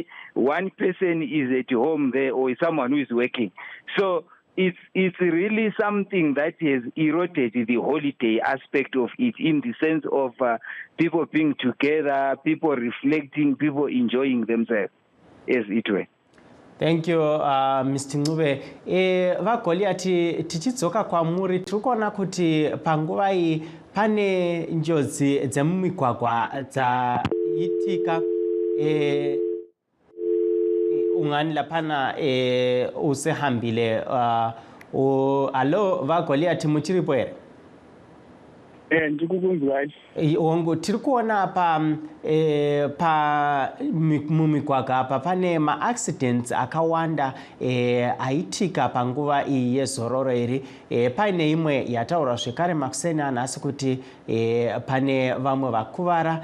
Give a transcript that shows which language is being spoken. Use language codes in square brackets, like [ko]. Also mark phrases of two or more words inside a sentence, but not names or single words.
[en] One person is at home there, or someone who is working. So it's really something that has eroded the holiday aspect of it, in the sense of people being together, people reflecting, people enjoying themselves, as it were. Thank you, Mr. [sn] Ncube. VaGoliathi tichidzoka kwamuri tiri kuona kuti panguva iyi pane njodzi dzemumigwagwa dzaitika [nd] ungani laphana usehambile alo [sn] vaGoliathi muchiripo here? Ndikukunzwai. Tiri kuona pa mumigwagwa apa pane ma-accidents akawanda aitika panguva iyi yezororo iri. Paine imwe yataura zvekare makuseni anhasi kuti pane vamwe vakuvara.